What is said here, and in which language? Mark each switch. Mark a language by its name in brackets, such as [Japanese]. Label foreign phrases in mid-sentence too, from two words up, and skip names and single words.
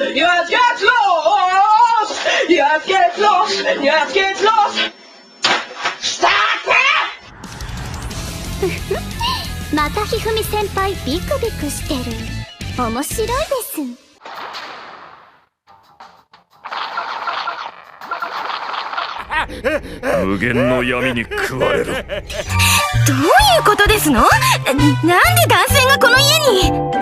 [German] Jetzt geht's los! Jetzt geht's los! Jetzt geht's los! Starte! [Japanese] またひふみ先輩ビクビクしてる。面白いです。無限の闇に食われる。どういうことですの？なんで男性がこの家に？